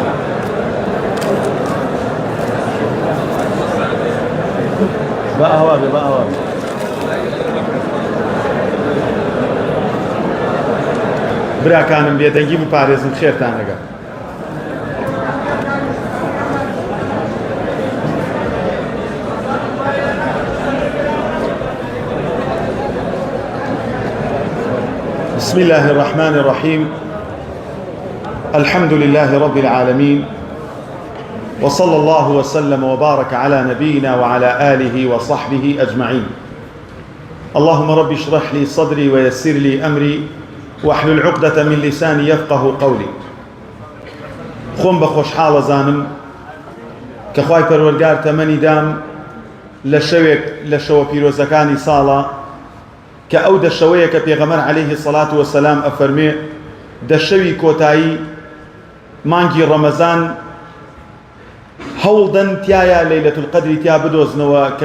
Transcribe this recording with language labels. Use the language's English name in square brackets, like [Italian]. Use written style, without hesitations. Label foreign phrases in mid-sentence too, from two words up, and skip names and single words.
[Central Kurdish] با ئاوابێ با ئاوابێ براکانم بێدەنگی بپارێزن خێرتانەگە. [Arabic] بسم الله الرحمن الرحيم. الحمد لله رب العالمين، وصلى الله وسلم وبارك على نبينا وعلى آله وصحبه أجمعين. اللهم رب اشرح لي صدري ويسر لي أمري واحلل عقدة من لساني يفقه قولي. [Central Kurdish] خۆم بە خۆشحاڵە زانم کە خوای پەروەردگار تەمەنی دام لە شەوە پیرۆزەکانی ساڵە کە ئەو دەشەوەیە کە پێغەمبەر عەلەیهی سەڵات وەسەلام ئەفەرمێ دەشەوی کۆتایی مانگی ڕەمەزان هەوڵدەن تایە لەیلەتول قەدری تیا بدۆزنەوە کە